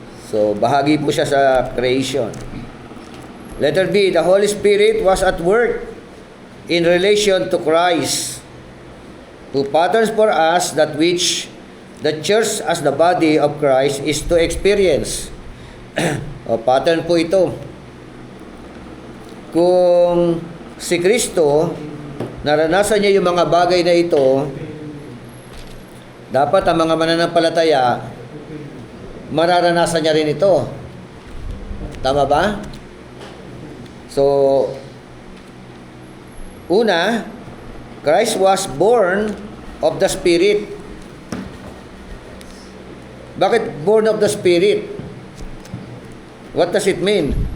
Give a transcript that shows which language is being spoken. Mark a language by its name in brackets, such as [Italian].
[Filipino] So, bahagi po siya sa creation. [English] Letter B, the Holy Spirit was at work in relation to Christ, who patterns for us that which the church as the body of Christ is to experience. [Filipino] O, pattern po ito. Kung si Kristo, naranasan niya yung mga bagay na ito, dapat ang mga mananampalataya, mararanasan niya rin ito. Tama ba? [English] So, una, Christ was born of the Spirit. Bakit born of the Spirit? What does it mean?